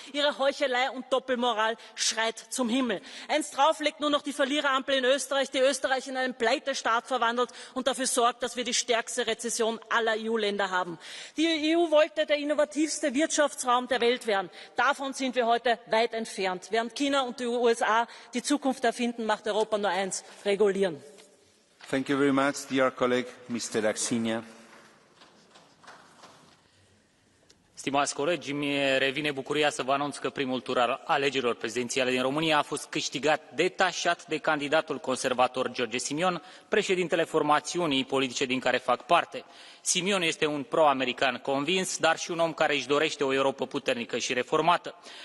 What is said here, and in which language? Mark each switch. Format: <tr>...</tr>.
<de>Ihre Heuchelei und Doppelmoral schreit zum Himmel. Eins drauf legt nur noch die Verliererampel in Österreich, die Österreich in einen Pleitestaat verwandelt und dafür sorgt, dass wir die stärkste Rezession aller EU-Länder haben. Die EU wollte der innovativste Wirtschaftsraum der Welt werden. Davon sind wir heute weit entfernt. Während China und die USA die Zukunft erfinden, macht Europa nur eins: regulieren.</de> <en>Thank you very much, dear colleague, Mr. Axinia.</en> <ro>Stimați colegi, îmi revine bucuria să vă anunț că primul tur al alegerilor prezidențiale din România a fost câștigat detașat de candidatul conservator George Simion, președintele formațiunii politice din care fac parte. Simion este un pro-american convins, dar și un om care își dorește o Europă puternică și reformată.</ro>